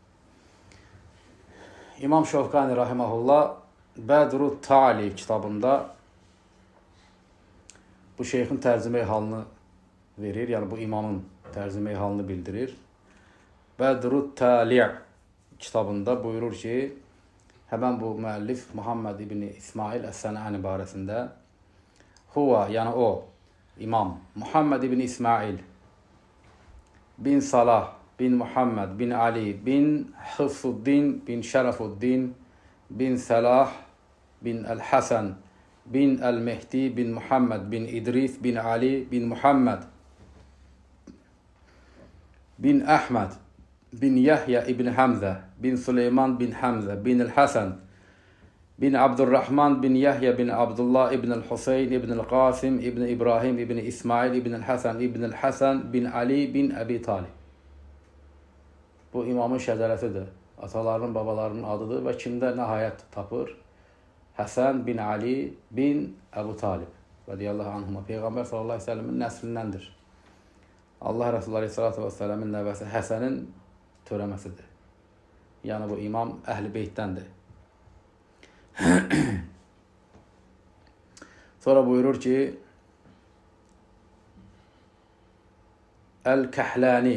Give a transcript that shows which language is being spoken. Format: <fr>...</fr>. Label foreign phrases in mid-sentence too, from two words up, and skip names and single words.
<az>İmam Şövkani rahiməhullah Bədru Tali kitabında bu şeyxin tərcüməyi halını verir, yəni bu imamın tərcüməyi halını bildirir. Bədru Tali kitabında buyurur ki, həmən bu müəllif Muhammed ibn İsmail Əs-Sənəani barəsində Huva, yəni o, imam Muhammed ibn İsmail bin Salah bin Muhammed bin Ali bin Hıfzuddin bin Şərəfuddin bin Salah bin Əl-Həsən bin Əl-Mehdi bin Muhammed bin İdris bin Ali bin Muhammed bin Əhməd bin Yahya ibn Həmzə bin Süleyman bin Həmzə bin Əl-Həsən bin Abdurrahman bin Yahya bin Abdullah ibn Al-Huseyn ibn Al-Qasim ibn İbrahim ibn İsmail ibn Al-Həsən ibn Al-Həsən bin Ali bin Əbi Talib. Bu imamın şəcərəsidir. Atalarının, babalarının adıdır və kimdə nəhayət tapır? Həsən bin Ali bin Əbu Talib</az> <ar>رضي الله عنهما.</ar> <az>Peyğəmbər</az> <ar>صلى الله عليه وسلم</ar> <az>nəslindəndir. Allah Resulü</az> <ar>عليه الصلاة والسلام</ar> <az>nəvəsi Həsənin törəməsidir. Yəni bu imam Əhl-i Beytdəndir. Sonra buyurur ki, Əl-Kəhləni.</az>